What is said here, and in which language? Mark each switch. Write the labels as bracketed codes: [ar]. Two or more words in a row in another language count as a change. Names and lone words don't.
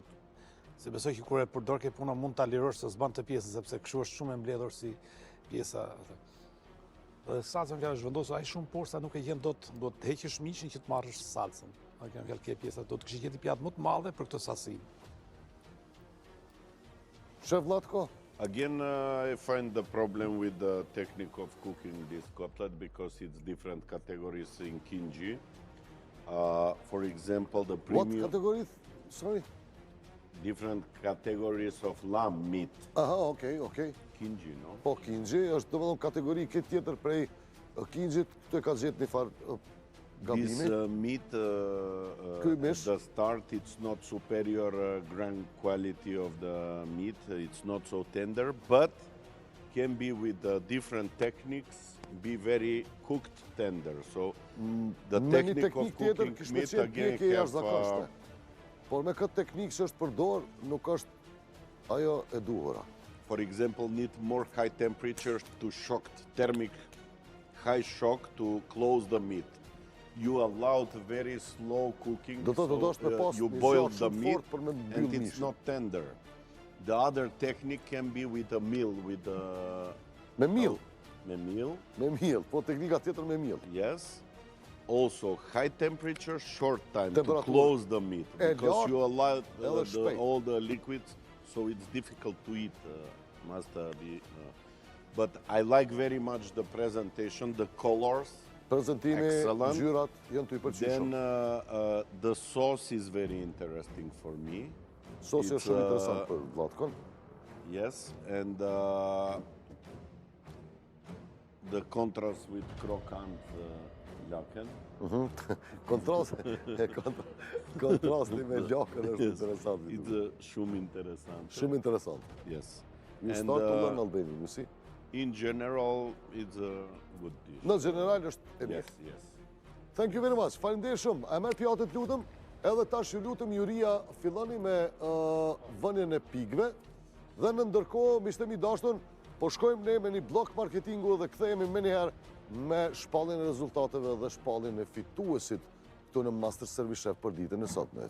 [sq] Se besoj që kur e përdor ke puna mund ta lirosh se s'ban të pjesën, sepse kështu është shumë e mbledhur si pjesa. Dhe salcën që është vendosur ai shumë poshtë sa nuk e gjen dot, do të heqësh mishin që të marrësh salcën. A kjo fjalë ke pjesa, do të kishte gjetë pjatë më të madhe për këtë sasi. Shef Vlatko? [en] Again, I find the problem with the technique of cooking this cutlet because it's different categories in kinji. For example, the premium... What category? Sorry? Different categories of lamb meat. Aha, okay. Kinji, no? [sq] Po, kinji është domethënë kategori këtë tjetër prej kinjit, këtu e ka gjetë një farë gabimi. [en] This meat, at the start, it's not superior grand quality of the meat. It's not so tender, but can be with different techniques, be very cooked tender. So the technique of cooking meat again have... [sq] Por me këtë teknikë që është përdor, nuk është ajo e duhura. [en] For example, need more high temperatures to shock, thermic high shock to close the meat. You allowed very slow cooking, so you boil the meat and it's not tender. The other technique can be with a meal, with a... [sq] Me mill? Me mill. Me mill, po teknika tjetër me mill. [en] Yes. Also, high temperature, short time to close the meat. Because you allow all the liquids, so it's difficult to eat. Must be... But I like very much the presentation, the colors. [sq] Prezentimi, ngjyrat janë të i pëlqyeshëm. [en] Then the sauce is very interesting for me. [sq] Sosi është shumë interesant për Vlatkon. [en] Yes, and the contrast with [sq] krokant laken. Kontrasti me lakën është interesant. It's shumë interesant. Shumë interesant. [en] Yes. You start to learn Albanian, you see? In general, it's a good dish. [sq] Në general është e mirë. [en] Yes. Thank you very much. [sq] Faleminderit shumë. A merr pjatë të lutëm? Edhe tash ju lutem juria filloni me vënien e pikëve dhe në ndërkohë miqtë mi dashur po shkojmë ne me një blok marketingu dhe kthehemi më njëherë me shpalljen e rezultateve dhe shpalljen e fituesit këtu në Master Service Chef për ditën e sotme.